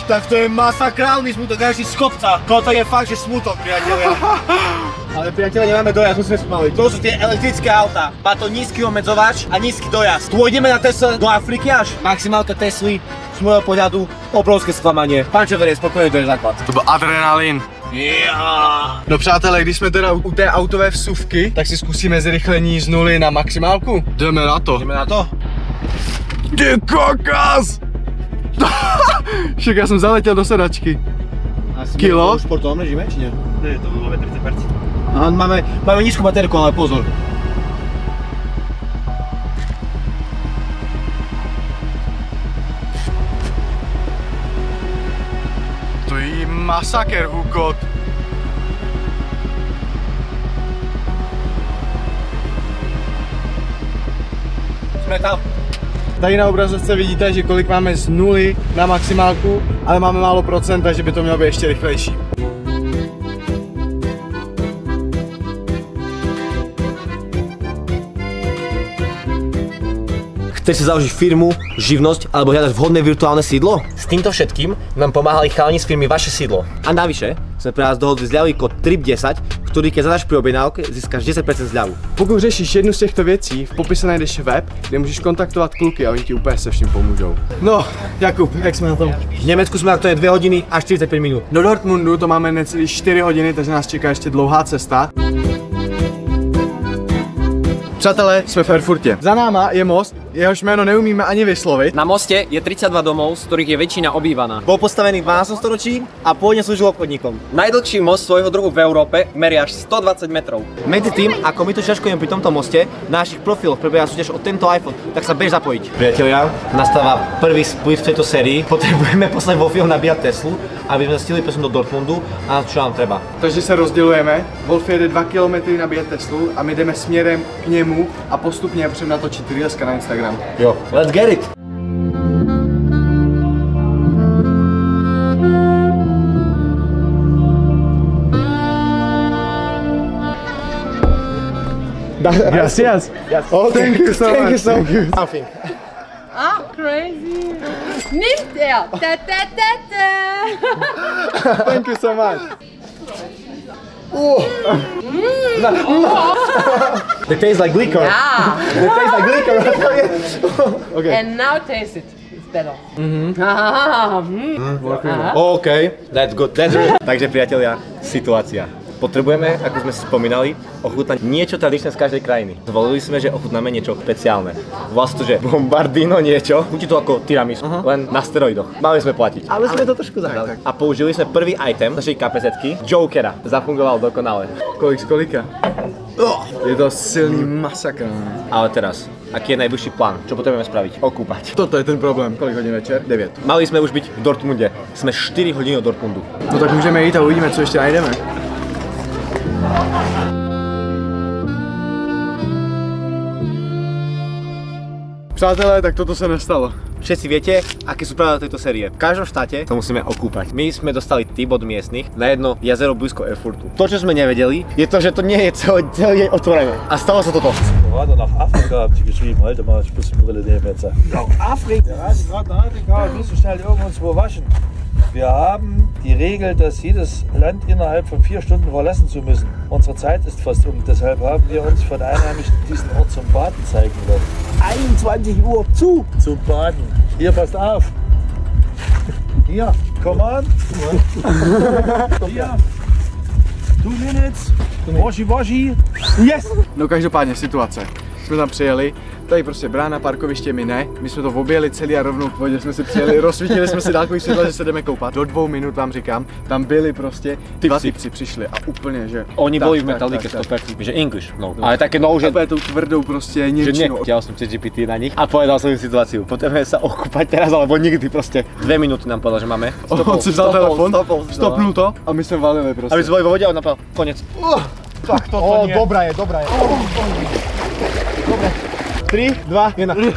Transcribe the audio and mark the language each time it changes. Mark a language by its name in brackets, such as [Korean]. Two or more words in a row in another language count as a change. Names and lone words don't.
[Slovak] Tak to je masakrálny smutok, najlepší z kopca. Toto je fakt, že smutok, priatelia. Ale priatelia, nemáme dojazd, musíme spomaliť. To sú tie elektrické autá. Má to nízky obmedzovač a nízky dojazd. Pôjdeme na Tesle do Afriky až? Maximálka Tesly, z môjho pohľadu, obrovské sklamanie. Pán Čever je spokojný, to je základ. [Czech] To byl adrenalin. [English] Yeah. [Czech] No přátelé, když jsme teda u té autové vsuvky, tak si zkusíme zrychlení z 0 na maximálku. Jdeme na to. Jdeme na to? Ty kokos! Však já jsem zaletěl do sedačky. Kilo? [Slovak] Športovom režime, či nie? Nie, to máme 30%. Aha, máme nízku baterku, ale pozor. To je masaker, hukot. [Czech] Jsme tam. Tady na obrazovce vidíte, že kolik máme z 0 na maximálku, ale máme málo procent, takže by to mělo být ještě rychlejší. [Slovak] Chceš si založiť firmu, živnosť alebo hľadať vhodné virtuálne sídlo? S týmto všetkým nám pomáhali chalani z firmy Vaše sídlo. A navyše sme pre vás dohodli zľavový kód TRIP10, ktorý keď zadáš pri objednávke, získáš 10% zľavu. [Czech] Pokud řešíš jednu z těchto věcí, v popise najdeš web, kde můžeš kontaktovat kluky a oni ti úplně se vším pomůžou. No, Jakub, jak jsme na tom? V Německu jsme na to je 2 hodiny a 45 minut. Do Dortmundu to máme necelý 4 hodiny, takže nás čeká ještě dlouhá cesta. Přátelé, jsme v Erfurtě. Za náma je most, jehož jméno neumíme ani vyslovit. [Slovak] Na moste je 32 domov, z ktorých je väčšina obývaná. Bol postavený v 12. storočí a pôvodne slúžil obchodníkom. Najdlhší most svojho druhu v Európe meria až 120 metrov. Medzi tým, ako my tu šaškujeme pri tomto moste, na našich profiloch prebieha súťaž o tento iPhone, tak sa bež zapojiť. Priatelia, nastáva prvý split v tejto sérii. Potrebujeme poslať Wolfieho nabíjať Teslu, aby sme stihli presunúť do Dortmundu a čo nám treba. [Czech] Takže se rozdělujeme, Wolf jede 2 km nabíjet Teslu a my jdeme směrem k němu a postupně přem natočit reelska na Instagram. Jo, [English] let's get it! [Spanish] Gracias. [English] Oh, thank you so much. Something. Ah, crazy. [German] Nimmt er. Da, da, da, da. [English] Thank you so much. They taste like liquor. Ah. They taste like liquor. Okay. And now taste it. It's better. Ah, OK, that's good. That's good. [Slovak] Takže priatelia, situácia. Potrebujeme, ako sme si spomínali, ochutnať niečo tradičné z každej krajiny. Zvolili sme, že ochutnáme niečo špeciálne. Volá sa to, že bombardino niečo. Chutí to ako tiramisu, len na steroidoch. Mali sme platiť. Ale sme to trošku zahrali. A použili sme prvý item našej kapezetky, Jokera. Zafungoval dokonale. [Czech] Kolik z kolika? Je to silný masakr. [Slovak] Ale teraz, aký je najbližší plán? Čo potrebujeme spraviť? Okúpať. Toto je ten problém. [Czech] Kolik hodin večer? [Slovak] 9. Mali sme už byť v Dortmunde. Sme 4 hodiny od Dortmundu. [Czech] No tak můžeme jít a uvidíme, co ještě najdeme. Přátelé, tak toto se nestalo. [Slovak] Všetci viete, aké sú pravidlá tejto série. V každom štáte to musíme okúpať. My sme dostali tip od miestnych na jedno jazero blízko Erfurtu. To, čo sme nevedeli, je to, že to nie je celý deň otvorené. A stalo sa toto. [German] Gerade nach Afrika habt ihr geschrieben, Alter, mal ich muss die Brille nehmen jetzt. Nach Afrika? Wir reisen gerade nach Afrika und müssen schnell irgendwo waschen. Wir haben die Regel, dass jedes Land innerhalb von 4 Stunden verlassen zu müssen. Unsere Zeit ist fast um, deshalb haben wir uns von Einheimischen diesen Ort zum Baden zeigen lassen. 21 Uhr zu zum Baden. Hier, passt auf. Hier, [English] come on. [German] Hier. 2 minutes. Washi. [English] Yes! [Czech] No každopádně situace. Jsme tam přijeli, tady prostě brána, parkoviště, my ne. My jsme to objeli celý a rovnou k vodě jsme si přijeli, rozsvítili jsme si dálkový světla, že se jdeme koupat. Do 2 minut vám říkám, tam byli prostě dva typci přišli a úplně, že... [Slovak] Oni boli v Metallike 100%, že English, no. Ale také no, že... [Czech] Úplně tou tvrdou prostě němčinou. [Slovak] Chtěl som ChatGPT na nich a povedal som im situáciu. Potrebujeme sa okúpať teraz, alebo nikdy prostě. 2 minúty nám povedal, že máme. [Czech] On si vzal telefon, stopnul to a my jsme valili prostě. [Slovak] Aby sme boli vo vode a on napadal, konec. Tak toto nie. Dobrá je. Dobre. 3, 2, 1.